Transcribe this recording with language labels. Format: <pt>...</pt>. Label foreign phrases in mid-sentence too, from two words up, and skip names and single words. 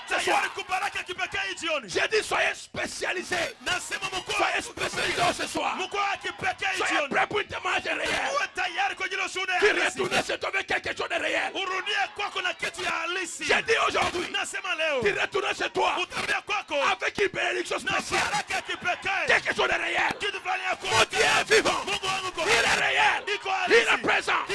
<fr>Ce soir.</fr> <sw>tayari kubaraka kipekee hii jioni.</sw> <fr>J'ai dit soyez spécialisés.</fr> <sw>Nasema mkoa</sw> <fr>Soyez spécialisés ce soir.</fr> <sw>mkoa wa kipekee hii</sw> <fr>Soyez</fr> <sw>jioni.</sw> <fr>prêts pour une témoignage réel.</fr> <sw>Kuwa tayari kwa ajili ya</sw> <fr>tu retournes chez toi avec quelque chose de réel. J'ai dit aujourd'hui, tu retournes chez toi avec une bénédiction spéciale. Quelque chose de réel. Mon Dieu est vivant. Il est réel. Il est présent.</fr>